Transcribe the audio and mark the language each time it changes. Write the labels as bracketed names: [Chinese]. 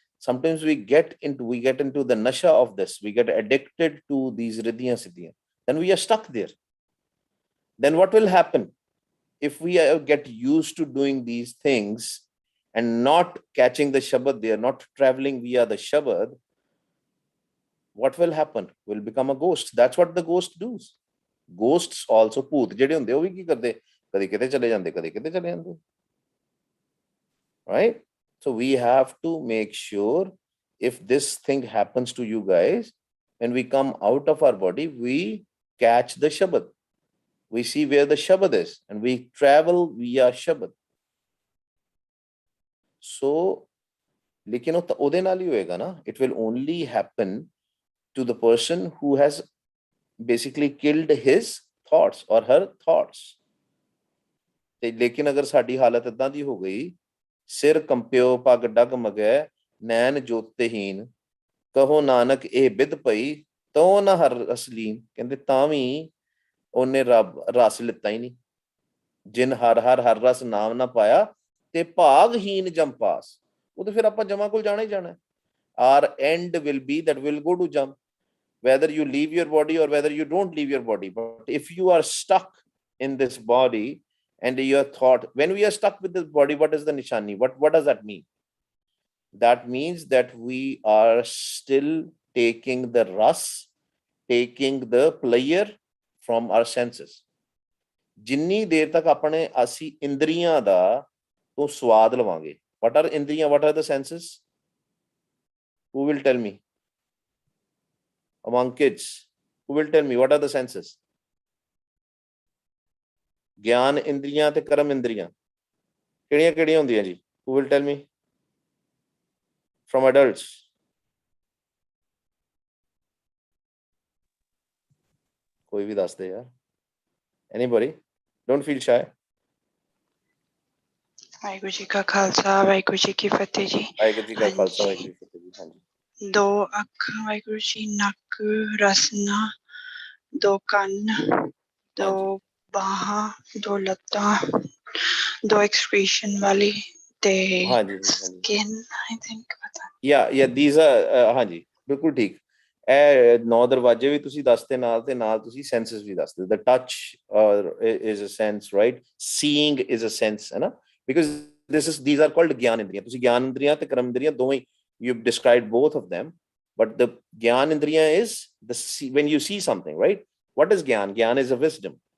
[English] Sometimes we get into the nasha of this. We get addicted to these ridhiyan siddhiyan. Then we are stuck there. Then what will happen if we get used to doing these things and not catching the shabad there, not traveling via the shabad? What will happen? We'll become a ghost. That's what the ghost does. Ghosts also [Punjabi] ਭੂਤ ਜਿਹੜੇ ਹੁੰਦੇ ਉਹ ਵੀ ਕੀ ਕਰਦੇ, ਕਦੇ ਕਿਤੇ ਚਲੇ ਜਾਂਦੇ, ਕਦੇ ਕਿਤੇ ਚਲੇ ਜਾਂਦੇ, right? [English] So we have to make sure, if this thing happens to you guys, when we come out of our body, we catch the shabad. We see where the shabad is and we travel via shabad. So लेकिन [Punjabi] ਉਹਦੇ ਨਾਲ ਹੀ ਹੋਏਗਾ ਨਾ, [English] it will only happen to the person who has basically killed his thoughts or her thoughts. [Punjabi] ਤੇ ਲੇਕਿਨ ਅਗਰ ਸਾਡੀ ਹਾਲਤ ਇਦਾਂ ਦੀ ਹੋ ਗਈ, ਸਿਰ ਕੰਪਿਓ ਪੱਗ ਡਗਮਗੈ ਨੈਣ ਜੋਤਹੀਨ, ਕਹੋ ਨਾਨਕ ਇਹ ਬਿਦ ਪਈ ਤੋ ਨਾ ਹਰ ਅਸਲੀਨ, ਕਹਿੰਦੇ ਤਾਂ ਵੀ ਉਹਨੇ ਰੱਬ ਰਸ ਲਿੱਤਾ ਹੀ ਨਹੀਂ। ਜਿਨ ਹਰ ਹਰ ਹਰ ਰਸ ਨਾਮ ਨਾ ਪਾਇਆ ਤੇ ਭਾਗਹੀਨ ਜਮ ਪਾਸ, ਉਹ ਤੇ ਫਿਰ ਆਪਾਂ ਜਮਾਂ ਕੋਲ ਜਾਣਾ ਹੀ ਜਾਣਾ। [English] Our end will be that we'll go to jam, whether you leave your body or whether you don't leave your body. But if you are stuck in this body and your thought, when we are stuck with this body, what is the nishani? What does that mean? That means that we are still taking the ras, taking the pleasure from our senses. [Punjabi] ਜਿੰਨੀ ਦੇਰ ਤੱਕ ਆਪਣੇ ਅਸੀਂ ਇੰਦਰੀਆਂ ਦਾ ਤੋਂ ਸਵਾਦ ਲਵਾਂਗੇ। [English] What are ਇੰਦਰੀਆਂ? What are the senses? Who will tell me? Among kids, who will tell me what are the senses? [Punjabi] ਗਿਆਨ ਇੰਦਰੀਆਂ ਤੇ ਕਰਮ ਇੰਦਰੀਆਂ ਕਿਹੜੀਆਂ ਕਿਹੜੀਆਂ ਹੁੰਦੀਆਂ ਜੀ? [English] Who will tell me? From adults. [Punjabi] ਕੋਈ ਵੀ ਦੱਸ ਦੇ ਯਾਰ। [English] Anybody? Don't feel shy. [Punjabi] Waheguru ji ਕਾ ਖਾਲਸਾ ਵਾਹਿਗੁਰੂ ਜੀ ਕੀ ਫਤਿਹ ਜੀ। ਵਾਹਿਗੁਰੂ ਜੀ ਕਾ ਖਾਲਸਾ ਵਾਹਿਗੁਰੂ ਜੀ ਕੀ ਫਤਿਹ ਜੀ। ਹਾਂਜੀ। ਦੋ ਅੱਖਾਂ ਵਾਹਿਗੁਰੂ ਜੀ, ਨੱਕ, ਰਸਨਾ, ਦੋ ਕੰਨ, ਦੋ ਬਾਹਾਂ, ਦੋ ਲੱਤਾਂ, ਦੋ ਐਕਸਕ੍ਰੀਸ਼ਨ ਵਾਲੀ ਤੇ ਸਕਿਨ, ਆਈ ਥਿੰਕ ਪਤਾ। ਯਾ these are ਹਾਂਜੀ ਬਿਲਕੁਲ ਠੀਕ। ਇਹ 9 ਦਰਵਾਜ਼ੇ ਵੀ ਤੁਸੀਂ ਦੱਸਦੇ ਨਾਲ ਤੇ ਨਾਲ ਤੁਸੀਂ ਸੈਂਸਸ ਵੀ ਦੱਸਦੇ। [English] The touch is a sense, right? Seeing is a sense, ਹੈ ਨਾ? Because these are called [Punjabi] ਗਿਆਨ ਇੰਦਰੀਆਂ। ਤੁਸੀਂ ਗਿਆਨ ਇੰਦਰੀਆਂ ਤੇ ਕਰਮ ਇੰਦਰੀਆਂ ਦੋਵੇਂ [English] you've described both of them, but the gyan indriya is when you see something, right? What is gyan? Gyan is a wisdom.